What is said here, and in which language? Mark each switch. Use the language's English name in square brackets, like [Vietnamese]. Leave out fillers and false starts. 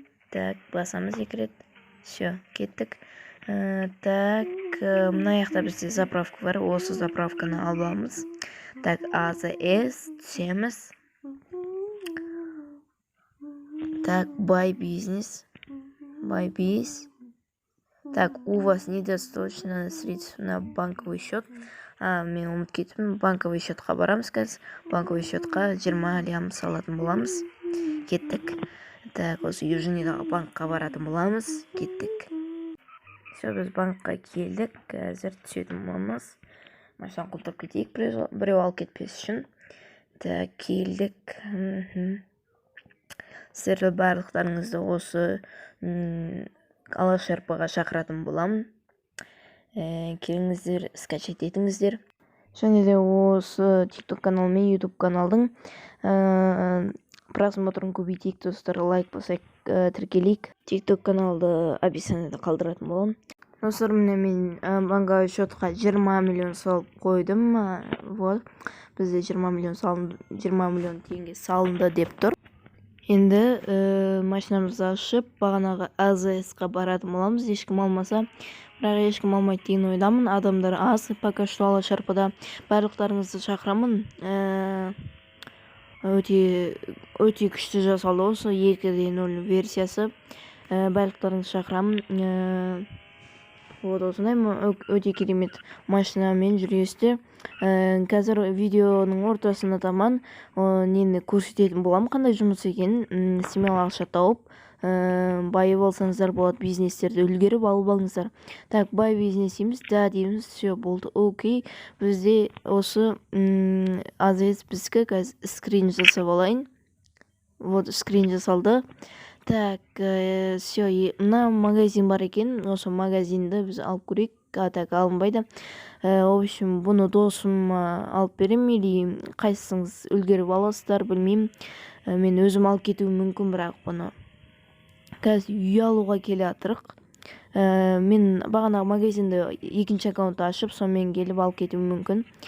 [Kazakh] Так, басамыз екі рет. Все, кеттік. Так, мына жақта бізде заправка бар. Осы заправканы аламыз. Так, АЗС түсеміз. [English] Так, buy business. Buy biz. [Russian] Так, у вас недостаточно средств на банковый счет. [Kazakh] Мен ұмыт кеттім. Банковый счетқа барамыз қазір. Банковый счетқа 20 лям салатын боламыз. Кеттік. Так, осы Южныйдағы банкқа баратын боламыз. Кеттік. Все, біз банкқа келдік. Қазір түсетін боламыз. Машинаны құлтап кетейік, біреу алып кетпес үшін. Так, келдік. Сіздер барлықтарыңызды осы Алаш РП-ға шақыратын боламын. Келіңіздер, скачать етіңіздер. Және де осы TikTok канал мен YouTube каналдың просмотрын көбейтейік достар. Лайк басайық, тіркелейік. TikTok каналды описаниеде қалдыратын боламын. Достар, мен банковый счетқа 20 миллион салып қойдым. Вот, бізде 20 миллион теңге салынды деп тұр. Енді машинамызды ашып, бағанағы АЗС-қа баратын боламыз. Ешкім алмаса, бірақ ешкім алмайды деген ойдамын. Адамдар аз, пока что Алаш РП-да. Барлықтарыңызды шақырамын. Өте күшті жасалды осы 2.0 версиясы. Барлықтарыңызды шақырамын. Вот, осындай өте керемет машинамен жүресіздер. Қазір видеоның ортасына таман нені көрсететін боламын, қандай жұмыс екенін. Смело ақша тауып, байы болсаңыздар болады, бизнестерді үлгеріп алып алыңыздар. Так, бай бизнес дейміз, да дейміз, все болды. Окей, бізде осы АЗС бізгі қазір скрин жасап алайын. Вот, скрин жасалды. Так, все, мына магазин бар екен. Осы магазинді біз алып көрейік. Так, алынбайды. В общем, бұны досым алып берем, или қайсыңыз үлгеріп аласыздар, білмеймін. Мен өзім алып кетуім мүмкін, бірақ бұны қазір үй алуға келе атырық. Мен бағанағы магазинді екінші аккаунтты ашып, сонымен келіп алып кетуім мүмкін.